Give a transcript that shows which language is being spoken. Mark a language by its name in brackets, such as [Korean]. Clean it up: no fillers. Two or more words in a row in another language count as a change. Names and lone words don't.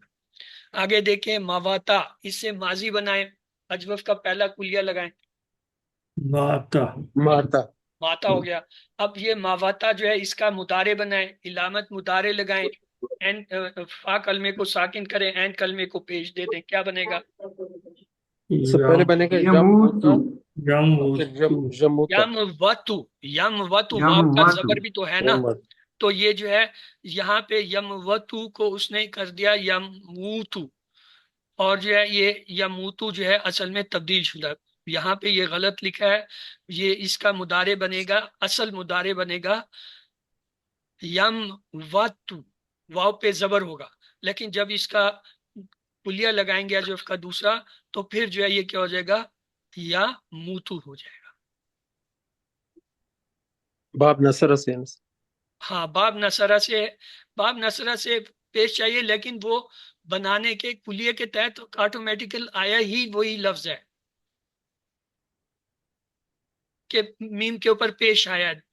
[Urdu] آگے دیکھیں مواتا، اس سے ماضی بنائیں، اجوف کا پہلا کلیہ لگائیں، ماتا ماتا ماتا ہو گیا۔ اب یہ ماواتا جو ہے اس کا مدارے بنائیں، علامت مدارے لگائیں، این فا کلمے کو ساکن کریں، این کلمے کو پیش دے دیں، کیا بنے گا؟ اس سے پہلے بنے گا یموتو، جم جموتا یم وتو، یم وتو، واو کا زبر بھی تو ہے نا، تو یہ جو ہے یہاں پہ یم وتو کو اس نے کر دیا یم موتو، اور جو ہے یہ یموتو جو ہے اصل میں تبدیل شدہ، یہاں پہ یہ غلط لکھا ہے، یہ اس کا مدارے بنے گا، اصل مدارے بنے گا یم وتو، واو پہ زبر ہوگا، لیکن جب اس کا کلیہ لگائیں گے جو اس کا دوسرا، تو پھر جو ہے یہ کیا ہو جائے گا؟ یا موتو ہو جائے گا۔ باب نصر سے ہاں باب نصرہ سے، باب نصرہ سے پیش چاہیے، لیکن وہ بنانے کے کلیے کے تحت آٹومیٹیکل آیا ہی وہی لفظ ہے کہ میم کے اوپر پیش آیا۔